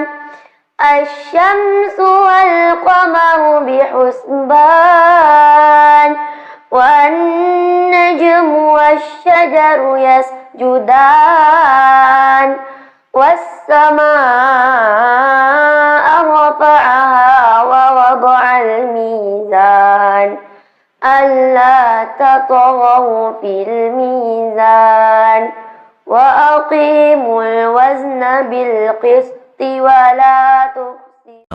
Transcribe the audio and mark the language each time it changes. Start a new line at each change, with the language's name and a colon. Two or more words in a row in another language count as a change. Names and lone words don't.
Arabic: الشمس والقمر بحسبان والنجم والشجر يسجدان, والسماء رفعها ووضع الميزان ألا تطغوا في الميزان وأقيموا الوزن بالقسط ولا تخسروا.